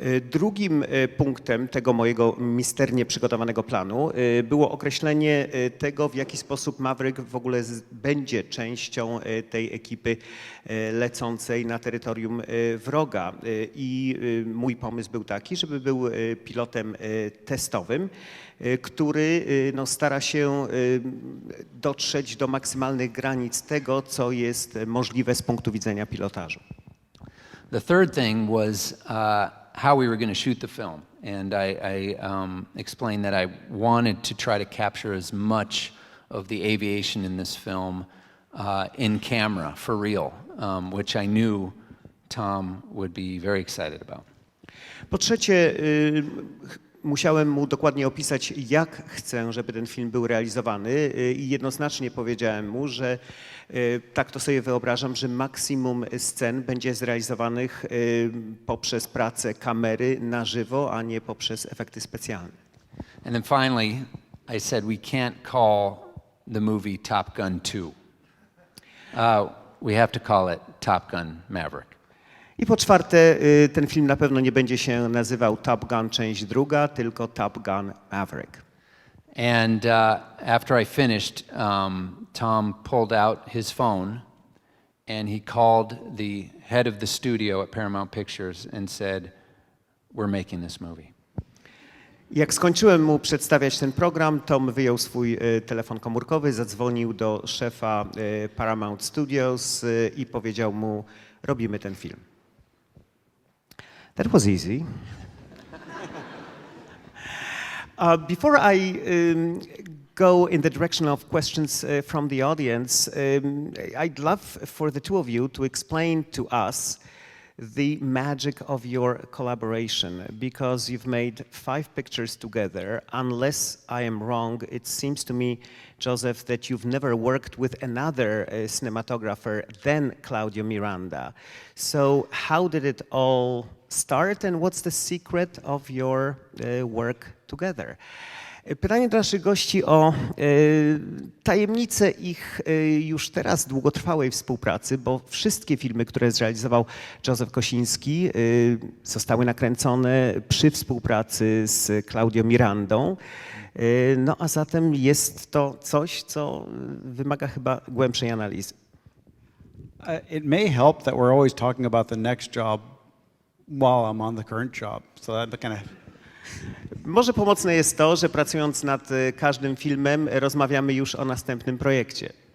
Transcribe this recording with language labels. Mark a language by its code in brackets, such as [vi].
[pl] Drugim punktem tego mojego misternie przygotowanego planu było określenie tego, w jaki sposób Maverick w ogóle będzie częścią tej ekipy lecącej na terytorium wroga. I mój pomysł był taki, żeby był pilotem testowym, który stara się dotrzeć do maksymalnych granic tego, co jest możliwe z punktu widzenia pilotażu. [en] The third thing was how we were going to shoot the film. And I explained that I wanted to try to capture as much of the aviation in this film in camera, for real, which I knew Tom would be very excited about. [pl] Po trzecie, musiałem mu dokładnie opisać, jak chcę, żeby ten film był realizowany i jednoznacznie powiedziałem mu, że tak to sobie wyobrażam, że maksimum scen będzie zrealizowanych poprzez pracę kamery na żywo, a nie poprzez efekty specjalne. [en] And then finally, I said we can't call the movie Top Gun 2. We have to call it Top Gun Maverick. [pl] I po czwarte, ten film na pewno nie będzie się nazywał Top Gun część druga, tylko Top Gun Maverick. [en] And after I finished, Tom pulled out his phone and he called the head of the studio at Paramount Pictures and said, "We're making this movie." [pl] Jak skończyłem mu przedstawiać ten program, Tom wyjął swój telefon komórkowy, zadzwonił do szefa Paramount Studios i powiedział mu, robimy ten film. [en] That was easy. Before I go in the direction of questions from the audience, I'd love for the two of you to explain to us the magic of your collaboration, because you've made 5 pictures together. Unless I am wrong, it seems to me, Joseph, that you've never worked with another cinematographer than Claudio Miranda. So how did it all start and what's the secret of your work together? [pl] Pytanie do naszych gości o tajemnicę ich już teraz długotrwałej współpracy, bo wszystkie filmy, które zrealizował Joseph Kosiński, zostały nakręcone przy współpracy z Claudio Mirandą. No a zatem jest to coś, co wymaga chyba głębszej analizy. [en] It may help that we're always talking about the next job while I'm on the current job. So that kind of... [pl] Może pomocne jest to, że pracując nad każdym filmem rozmawiamy już o następnym projekcie.